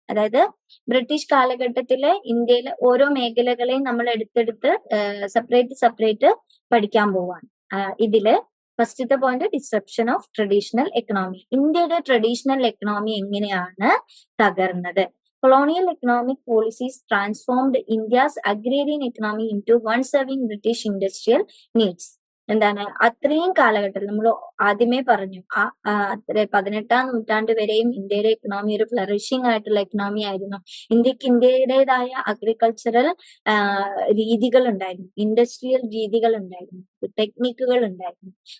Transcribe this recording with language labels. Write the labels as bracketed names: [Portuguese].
[Malayalam] അതായത് ബ്രിട്ടീഷ് കാലഘട്ടത്തിലെ ഇന്ത്യയിലെ ഓരോ മേഖലകളെയും നമ്മൾ എടുത്തെടുത്ത് സെപ്പറേറ്റ് പഠിക്കാൻ പോവാണ്. ഇതില് ഫസ്റ്റത്തെ point disruption of traditional economy. ഇന്ത്യയുടെ ട്രഡീഷണൽ എക്കണോമി എങ്ങനെയാണ് തകർന്നത്? [English] Colonial economic policies transformed India's agrarian economy into one serving British industrial needs. [Malayalam] എന്താണ്, അത്രയും കാലഘട്ടത്തിൽ നമ്മൾ ആദ്യമേ പറഞ്ഞു 18ാം നൂറ്റാണ്ട് വരെയും ഇന്ത്യയുടെ എക്കണോമി ഒരു ഫ്ലറിഷിംഗ് ആയിട്ടുള്ള എക്കണോമി ആയിരുന്നു. ഇന്ത്യയുടേതായ അഗ്രികൾച്ചറൽ രീതികൾ ഉണ്ടായിരുന്നു, ഇൻഡസ്ട്രിയൽ രീതികൾ ഉണ്ടായിരുന്നു, ടെക്നിക്കുകൾ ഉണ്ടായിരുന്നു.